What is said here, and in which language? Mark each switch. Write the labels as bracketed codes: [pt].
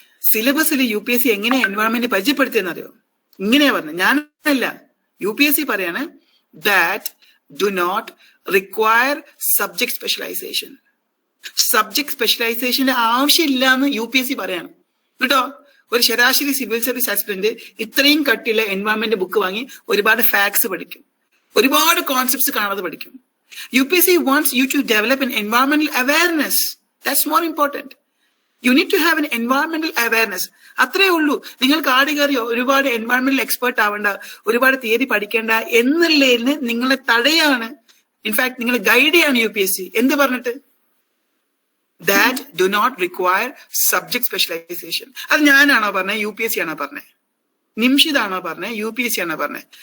[ml] സിലബസിൽ UPSC എങ്ങനെ environment പരിചയപ്പെടുത്തിയെന്നറിയോ? ഇങ്ങനെയാ പറഞ്ഞത്, ഞാനല്ല, UPSC പറയാണ് [en] That do not require subject specialization. [ml] Subject സ്പെഷ്യലൈസേഷന്റെ ആവശ്യമില്ല എന്ന് UPSC പറയാണ് കേട്ടോ. ഒരു ശരാശരി സിവിൽ സർവീസ് ആസ്പിറന്റ് ഇത്രയും കട്ടിയുള്ള എൻവയൺമെന്റ് ബുക്ക് വാങ്ങി ഒരുപാട് ഫാക്ട്സ് പഠിക്കും, ഒരുപാട് കോൺസെപ്റ്റ്സ് കാണാതെ പഠിക്കും. [en] UPSC wants you to develop an environmental awareness. That's more important. You need to have an environmental awareness. [ml] അത്രേ ഉള്ളൂ. നിങ്ങൾ കാട് കയറിയോ ഒരുപാട് എൻവയൺമെന്റൽ എക്സ്പേർട്ട് ആവേണ്ട, ഒരുപാട് തിയറി പഠിക്കേണ്ട എന്നുള്ളതിന് നിങ്ങളെ തടയാണ്, ഇൻഫാക്ട് നിങ്ങളെ ഗൈഡ് ചെയ്യാണ് UPSC. എന്ത് പറഞ്ഞിട്ട്? [en] That do not require subject specialization. [ml] അത് ഞാനാണോ പറഞ്ഞത്? UPSC ആണോ പറഞ്ഞത്? നിംഷിതാണോ പറഞ്ഞത്? UPSC ആണോ പറഞ്ഞത്?